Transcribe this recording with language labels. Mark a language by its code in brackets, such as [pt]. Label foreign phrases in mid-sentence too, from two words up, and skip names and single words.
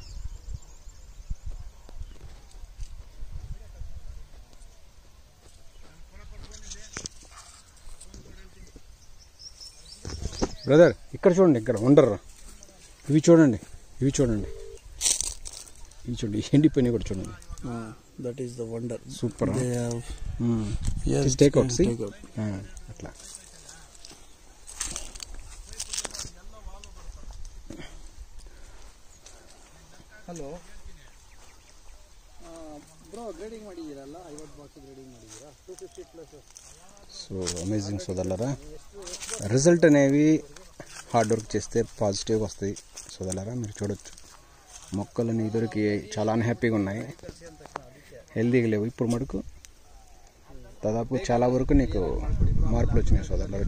[te] బ్రదర్ ఇక్కడ చూడండి, ఇక్కడ ఉండర్రా, ఇవి చూడండి ఎండిపోయినవి కూడా చూడండి. [en] That is the wonder. [te] సూపర్. [en] Yes, takeout take out. [te] అట్లా. [en] hello bro, [kn] ಗ್ರೇಡಿಂಗ್ ಮಾಡಿದ್ದೀರಲ್ಲ, 50 ಬಾಕ್ಸ್ ಗ್ರೇಡಿಂಗ್ ಮಾಡಿದ್ದೀರಾ, 250 ಪ್ಲಸ್. [en] so amazing [te] సోదరులారా, రిజల్ట్ అనేవి [en] hard work [te] చేస్తే పాజిటివ్గా వస్తాయి సోదరులారా. మీరు చూడొచ్చు మొక్కలని ఇదివరకు చాలా అన్హ్యాపీగా ఉన్నాయి, హెల్దీగా లేవు. ఇప్పుడు మటుకు దాదాపు చాలా వరకు నీకు మార్పులు వచ్చినాయి సోదరులారా.